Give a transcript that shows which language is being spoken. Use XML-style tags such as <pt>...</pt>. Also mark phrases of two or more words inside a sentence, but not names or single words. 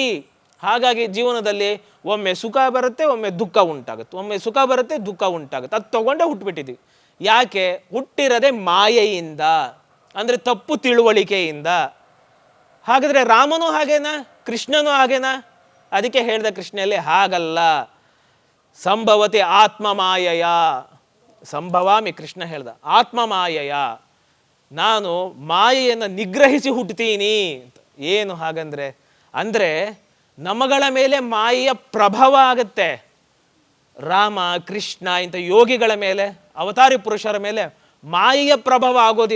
<kn>ಹಾಗಾಗಿ ಜೀವನದಲ್ಲಿ ಒಮ್ಮೆ ಸುಖ ಬರುತ್ತೆ, ಒಮ್ಮೆ ದುಃಖ ಉಂಟಾಗುತ್ತೆ, ಒಮ್ಮೆ ಸುಖ ಬರುತ್ತೆ, ದುಃಖ ಉಂಟಾಗುತ್ತೆ. ಅದು ತಗೊಂಡೇ ಹುಟ್ಟುಬಿಟ್ಟಿದ್ದೀವಿ. ಯಾಕೆ? ಹುಟ್ಟಿರದೆ ಮಾಯೆಯಿಂದ, ಅಂದರೆ ತಪ್ಪು ತಿಳುವಳಿಕೆಯಿಂದ. ಹಾಗಾದರೆ ರಾಮನೂ ಹಾಗೇನಾ? ಕೃಷ್ಣನೂ ಹಾಗೇನಾ? ಅದಕ್ಕೆ ಹೇಳಿದ ಕೃಷ್ಣಲ್ಲಿ ಹಾಗಲ್ಲ.</kn> <sa>संभवते आत्म मायय, संभवामि</sa> <kn>ಕೃಷ್ಣ ಹೇಳ್ದ,</kn> <sa>आत्म मायय,</sa> <kn>ನಾನು ಮಾಯೆಯನ್ನು ನಿಗ್ರಹಿಸಿ ಹುಟ್ಟುತ್ತೀನಿ ಅಂತ. ಏನು ಹಾಗಂದ್ರೆ, ಅಂದರೆ ನಮಗಳ ಮೇಲೆ ಮಾಯೆಯ ಪ್ರಭಾವ ಆಗುತ್ತೆ. ರಾಮ, ಕೃಷ್ಣ ಇಂಥ ಯೋಗಿಗಳ ಮೇಲೆ, ಅವತಾರಿ ಪುರುಷರ ಮೇಲೆ ಮಾಯೆಯ ಪ್ರಭಾವ ಆಗೋದಿಲ್ಲ.</kn>